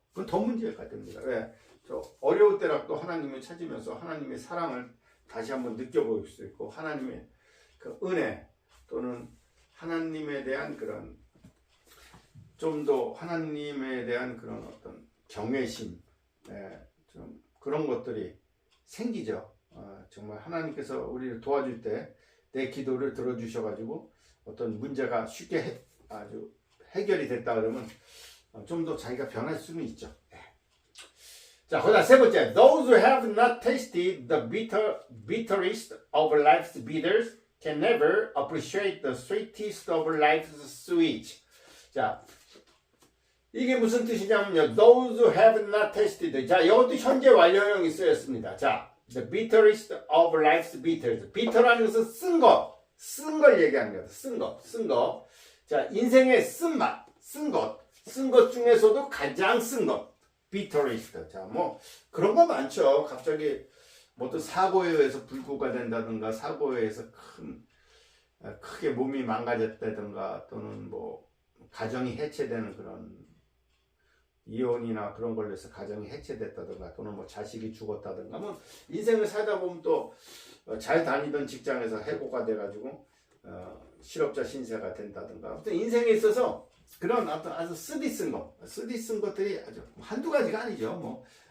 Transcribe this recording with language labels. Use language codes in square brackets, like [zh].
[ko] 그건 더 문제가 됩니다. 왜? 저 어려울 때라도 하나님을 찾으면서 하나님의 사랑을 다시 한번 느껴볼 수 있고 하나님의 그 은혜 또는 하나님에 대한 그런 좀 더 하나님에 대한 그런 어떤 경외심, 좀 그런 것들이 생기죠. 정말 하나님께서 우리를 도와줄 때 내 기도를 들어주셔가지고 어떤 문제가 쉽게 아주 해결이 됐다 그러면 좀 더 자기가 변할 수는 있죠. 자, 그다음 세 번째, [en] those who have not tasted the bitterest of life's bitters can never appreciate the sweetest of life's sweet. [ko] 자, 이게 무슨 뜻이냐면요. [en] Those who have not tasted. [ko] 자, 이것도 현재 완료형이 쓰였습니다. [en] 자, the bitterest of life's bitters. [ko] bitter라는 것은 쓴 걸 얘기하는 거예요. 쓴 거. 자, 인생의 쓴맛, 쓴 것 중에서도 가장 쓴 것. bitterest. 자, 뭐 그런 거 많죠. 갑자기 뭐 또 사고에 의해서 불구가 된다든가 사고에 의해서 크게 몸이 망가졌다든가 또는 뭐 가정이 해체되는 그런 이혼이나 그런 걸로 해서 가정이 해체됐다든가 또는 뭐 자식이 죽었다든가 뭐 인생을 살다 보면 또 잘 다니던 직장에서 해고가 돼가지고 실업자 신세가 된다든가 아무튼 인생에 있어서 그런 어떤 아주 쓰디쓴 것들이 아주 한두 가지가 아니죠.